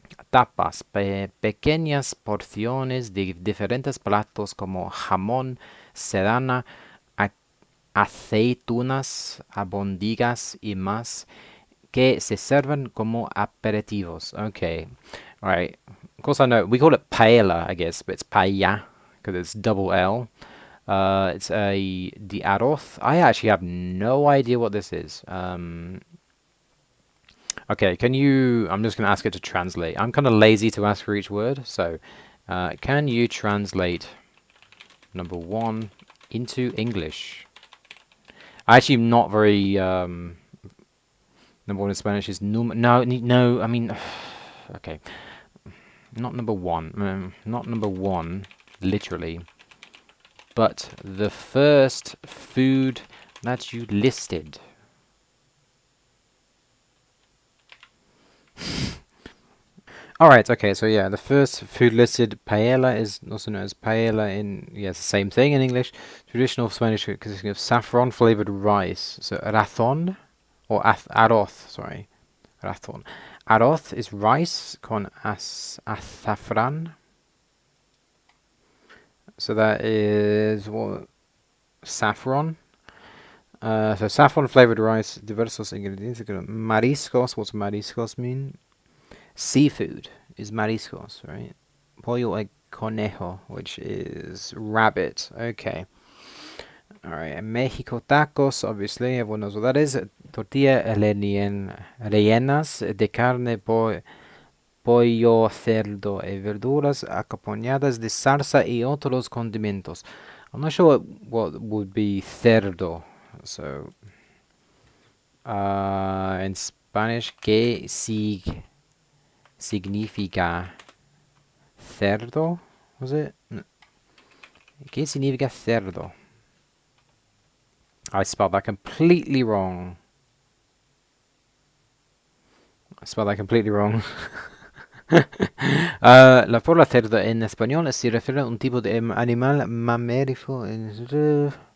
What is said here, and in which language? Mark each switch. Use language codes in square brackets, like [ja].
[es] Tapas, pequeñas porciones de diferentes platos como jamón, serrana, aceitunas, albóndigas y más que se sirven como aperitivos. [en] Okay, all right. Of course, I know we call it paella, I guess, but it's paella because it's double L. It's a the arroz. I actually have no idea what this is. Okay, can you? I'm just going to ask it to translate. I'm kind of lazy to ask for each word, so can you translate number one into English? I actually am not very number one in Spanish is no. I mean, okay, not number one. Not number one, literally, but the first food that you listed. Alright, okay, so yeah, the first food listed, paella, is also known as paella in, yes, the same thing in English. Traditional Spanish food consisting of saffron flavored rice. So razón, or arroz, sorry, razón. Arroz is rice [es] con azafrán. [en] So that is what, saffron. So saffron flavored rice, [es] diversos ingredientes. [en] Mariscos, what's mariscos mean? Seafood is mariscos, right? [es] Pollo y conejo, [en] which is rabbit. Okay. All right. And Mexico tacos, obviously, everyone knows what that is. [es] Tortilla rellenas de carne, pollo, cerdo y verduras acompañadas de salsa y otros condimentos. [en] I'm not sure what would be cerdo. So, in Spanish, [es] ¿qué significa cerdo? [en] Was it? [es] ¿Qué significa cerdo? [en] I spelled that completely wrong. I spelled that completely wrong. [es] La palabra cerdo en español se refiere a un tipo de animal mamífero.